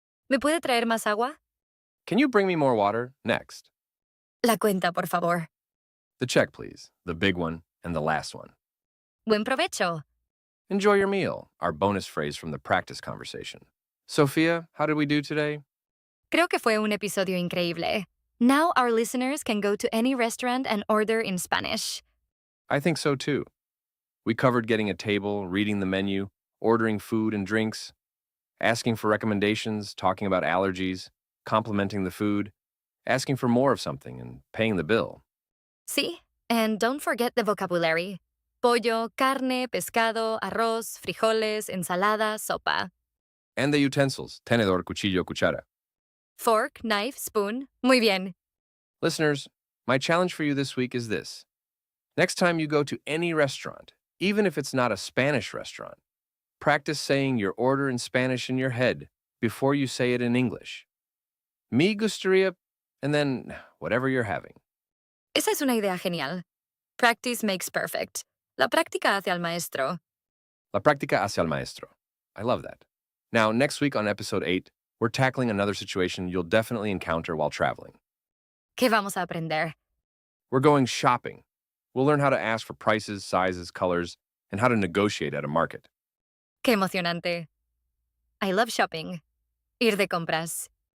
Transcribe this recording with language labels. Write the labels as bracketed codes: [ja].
[es] ¿Me puede traer más agua? [en] Can you bring me more water? Next. [es] La cuenta, por favor. [en] The check, please. The big one and the last one. [es] Buen provecho. [en] Enjoy your meal, our bonus phrase from the practice conversation. Sophia, how did we do today? [es] Creo que fue un episodio increíble. [en] Now our listeners can go to any restaurant and order in Spanish. I think so too. We covered getting a table, reading the menu, ordering food and drinks, asking for recommendations, talking about allergies, complimenting the food, asking for more of something, and paying the bill. Sí, and don't forget the vocabulary. [es] Pollo, carne, pescado, arroz, frijoles, ensalada, sopa. [en] And the utensils, [es] tenedor, cuchillo, cuchara. [en] Fork, knife, spoon. [es] Muy bien. [en] Listeners, my challenge for you this week is this. Next time you go to any restaurant, even if it's not a Spanish restaurant, practice saying your order in Spanish in your head before you say it in English. [es] Me gustaría, [en] and then whatever you're having. [es] Esa es una idea genial. [en] Practice makes perfect. [es] La práctica hace al maestro. La práctica hace al maestro. [en] I love that. Now, next week on episode 8, we're tackling another situation you'll definitely encounter while traveling. [es] ¿Qué vamos a aprender? [en] We're going shopping. We'll learn how to ask for prices, sizes, colors, and how to negotiate at a market. [es] Qué emocionante. [en] I love shopping. [es] Ir de compras.